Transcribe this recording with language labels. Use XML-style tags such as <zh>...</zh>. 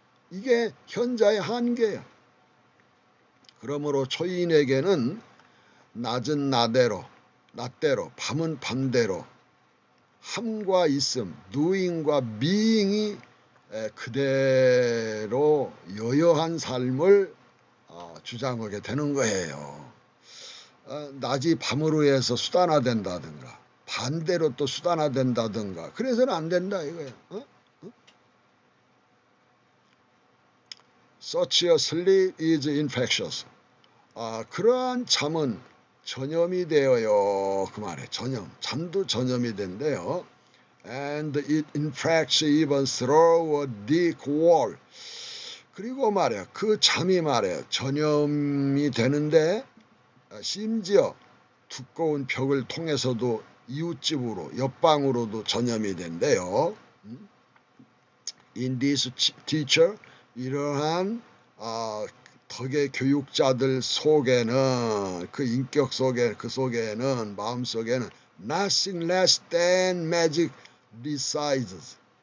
<ko>이게 현자의 한계야. 그러므로 초인에게는 낮은 낮대로, 밤은 밤대로, 함과 있음, doing과 being이 그대로 여여한 삶을 주장하게 되는 거예요. 낮이 밤으로 해서 수단화된다든가 반대로 또 수단화된다든가 그래서는 안 된다 이거예요.</ko> <en>Such a sleep is infectious.</en> <ko>그러한 잠은 전염이 되어요. 그 말에 전염, 잠도 전염이 된대요.</ko> <en>And it infects even through a thick wall.</en> <ko>그리고 말이야 그 잠이 말이야 전염이 되는데 심지어 두꺼운 벽을 통해서도 이웃집으로 옆방으로도 전염이 된대요.</ko> <en>In this teacher</en> <ko>이러한 덕의 교육자들 속에는 그 인격 속에 그 속에는 마음 속에는</ko> <en>nothing less than magic resides.</en>